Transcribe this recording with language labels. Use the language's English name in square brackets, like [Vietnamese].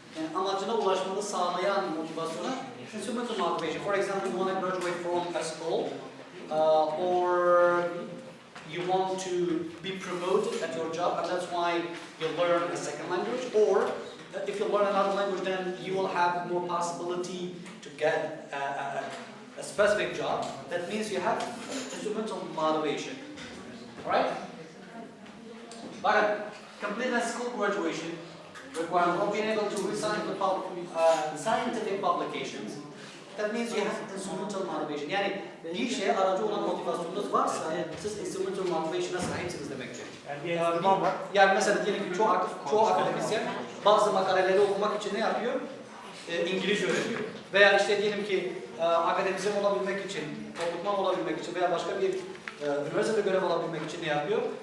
[Turkish] Yani amacına ulaşmanı sağlayan motivasyona instrumental motivation. [English] For example, you want to graduate from a school, or you want to be promoted at your job, and that's why you learn a second language. Or if you learn another language, then you will have more possibility to get a specific job. That means you have instrumental motivation. All right? [Turkish] Bakın, [English] completing school graduation requires being able to resign the scientific publications. That means you have instrumental motivation. [Turkish] Yani bir şeye aracı olan motivasyonunuz varsa siz instrumental motivation'a sahipsiniz demektir. Yani bir enstrüman var. Yani mesela diyelim ki çoğu akademisyen bazı makaleleri okumak için ne yapıyor? İngilizce öğreniyor. Veya işte diyelim ki akademisyen olabilmek için, okutman olabilmek için veya başka bir üniversitede görev alabilmek için ne yapıyor?